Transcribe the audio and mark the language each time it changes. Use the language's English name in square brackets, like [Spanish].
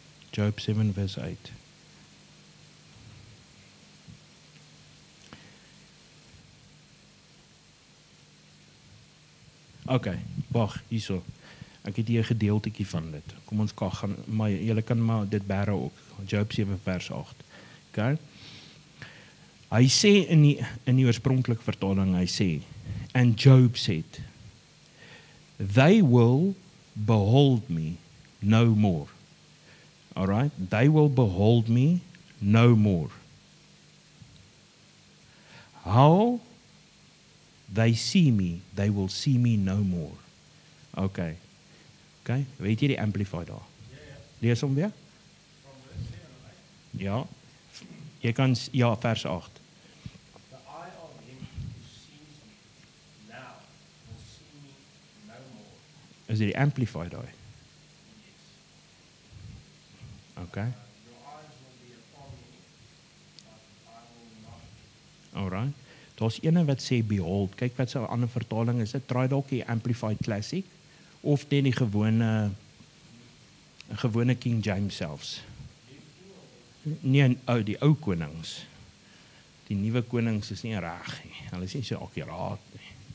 [Afrikaans] Job 7 vers 8. Okay, wag, hierso. Ek het hier 'n gedeeltjie van dit. Kom ons gaan, maar julle kan maar dit bære ook. Job 7 vers 8. Okay? Hy sê in die oorspronklike vertaling, hy sê, [English] and Job said, they will behold me no more. All right? They will behold me no more. How they see me, they will see me no more. Okay. [Afrikaans] Okay, weet jy die Amplified daar? Lees hom weer? Ja. Jy kan, ja, vers 8. [English] The eye of him who sees me now will see me no more. [Afrikaans] Is dit die Amplified daar? [English] Yes. Okay. Your eyes will be upon me, but I will not. [Afrikaans] Alright. Daar's ene wat sê behold. Kyk wat so 'n ander vertaling is. Dit try dalk die Amplified Classic of net die gewone King James selfs. Nee, die ou konings. Die nuwe konings is nie reg nie. Hulle is nie so akkuraat nie.